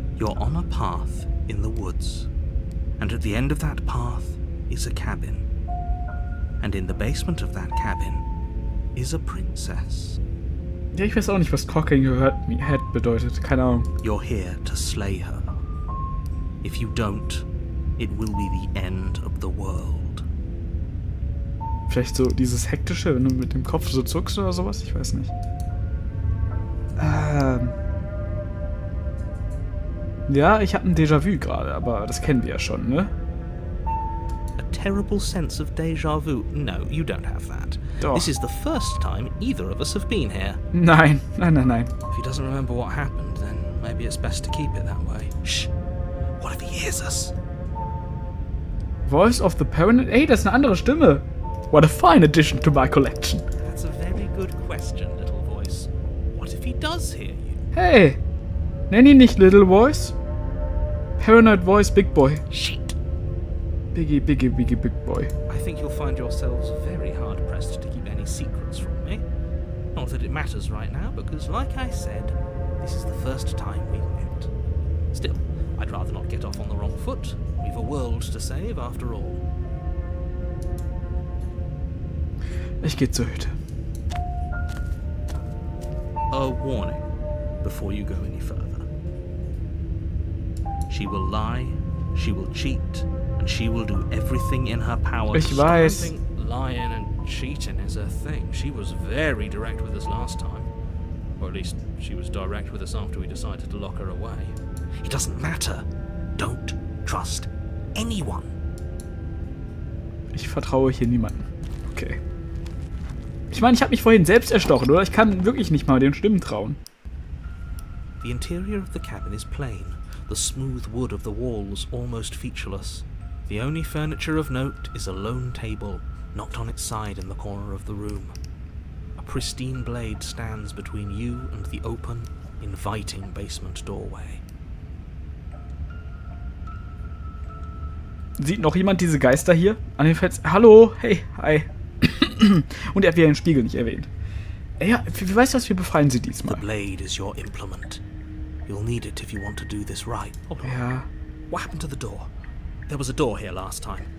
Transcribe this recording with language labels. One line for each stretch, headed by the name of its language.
English: You're on a path in the woods, and at the end of that path is a cabin. And in the basement of that cabin is a princess.
German: Ja, ich weiß auch nicht, was
English: Cocking Your Head
German: bedeutet. Keine Ahnung.
English: You're here to slay her. If you don't, it will be the end of the world.
German: Vielleicht so dieses Hektische, wenn du mit dem Kopf so zuckst oder sowas? Ich weiß nicht. Ja, ich habe ein Déjà-vu gerade, aber das kennen wir ja schon, ne?
English: A terrible sense of déjà vu. No, you don't have that.
German: Doch.
English: This is the first time either of us have been here.
German: Nein.
English: If he doesn't remember what happened, then maybe it's best to keep it that way. Shh. What if he hears us? Voice of the Parent?
German: Ey, das ist eine andere Stimme.
English: What a fine addition to my collection. That's a very good question, little voice. What if he does hear you?
German: Hey, nenn ihn nicht
English: Little Voice. Paranoid Voice Big Boy. Shit. Biggie, biggie, biggie, big boy. I think you'll find yourselves very hard-pressed to keep any secrets from me. Not that it matters right now, because like I said, this is the first time we've met. Still, I'd rather not get off on the wrong foot. We've a world to save, after all.
German: Ich gehe zur Hütte.
English: A warning before you go any further. She will lie, she will cheat, and she will do everything in her power
German: Ich
English: to stop
German: weiß.
English: something. Lying and cheating is her thing. She was very direct with us last time. Or at least, she was direct with us after we decided to lock her away. It doesn't matter. Don't trust anyone.
German: Ich vertraue hier niemandem. Okay. Ich meine, ich habe mich vorhin selbst erstochen, oder? Ich kann wirklich nicht mal den Stimmen trauen.
English: The interior of the cabin is plain, the smooth wood of the walls almost featureless. The only furniture of note is a lone table, knocked on its side in the corner of the room. A pristine blade stands between you and the open, inviting basement doorway.
German: Sieht noch jemand diese Geister hier? An den Fels. Hallo, hey, hi. Und er hat wieder den Spiegel nicht erwähnt. Ja, wie weißt du was, wir befreien sie
English: The
German: diesmal.
English: blade is your implement. You'll need it if you want to do this right. Hold on.
German: Ja,
English: What happened to the door? There was a door here last time.